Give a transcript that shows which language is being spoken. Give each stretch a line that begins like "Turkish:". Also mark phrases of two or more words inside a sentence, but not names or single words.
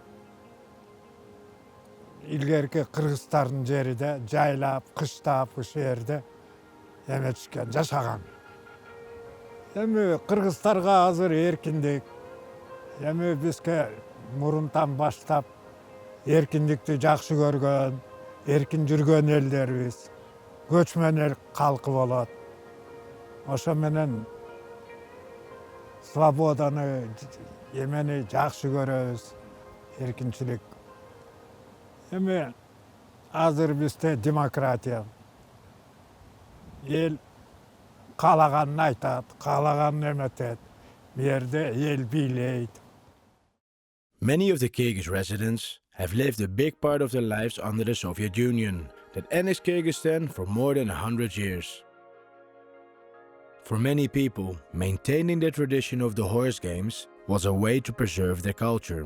Kyrgyz: Илгерки кыргыздардын жери да жайлап, кыштап ушул жерде эметишкен, жашаган. Эми кыргыздарга азыр эркиндик. Эми бизге мурунтан баштап эркиндикти жакшы көргөн, эркин жүргөн элдербиз. Көчмөн эл калкы болот. Ошо менен свободаны, эмени жакшы көрөбүз, эркинчилик. Эми азыр бизде демократия. Эл каалаганын айтат, каалаганын эметет. Бу жерде эл бийлейт.
English: Many of the Kyrgyz residents have lived a big part of their lives under the Soviet Union that annexed Kyrgyzstan for more than 100 years. For many people, maintaining the tradition of the horse games was a way to preserve their culture.